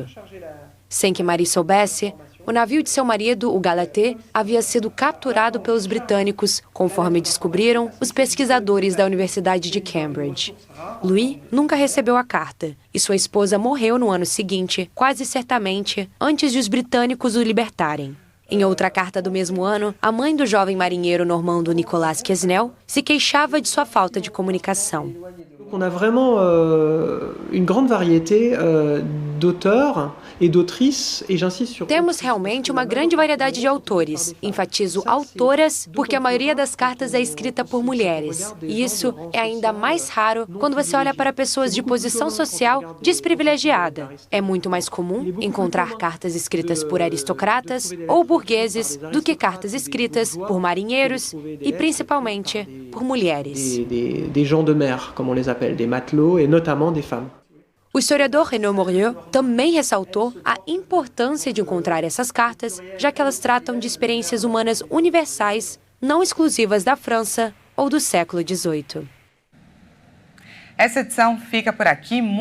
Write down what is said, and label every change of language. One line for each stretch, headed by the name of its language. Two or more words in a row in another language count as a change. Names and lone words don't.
Portuguese: Sem que Marie soubesse, o navio de seu marido, o Galatée, havia sido capturado pelos britânicos, conforme descobriram os pesquisadores da Universidade de Cambridge. Louis nunca recebeu a carta, e sua esposa morreu no ano seguinte, quase certamente, antes de os britânicos o libertarem. Em outra carta do mesmo ano, a mãe do jovem marinheiro normando Nicolas Quesnel se queixava de sua falta de comunicação.
French: On a vraiment une grande variété d'auteurs et d'autrices, et j'insiste sur...
Portuguese: Temos realmente uma grande variedade de autores. Enfatizo autoras porque a maioria das cartas é escrita por mulheres. E isso é ainda mais raro quando você olha para pessoas de posição social desprivilegiada. É muito mais comum encontrar cartas escritas por aristocratas ou burgueses do que cartas escritas por marinheiros e, principalmente, por mulheres.
French: Des gens de mer, como on les appelle, des matelots, et notamment des femmes.
Portuguese: O historiador Renaud Morieux também ressaltou a importância de encontrar essas cartas, já que elas tratam de experiências humanas universais, não exclusivas da França ou do século XVIII. Essa edição fica por aqui.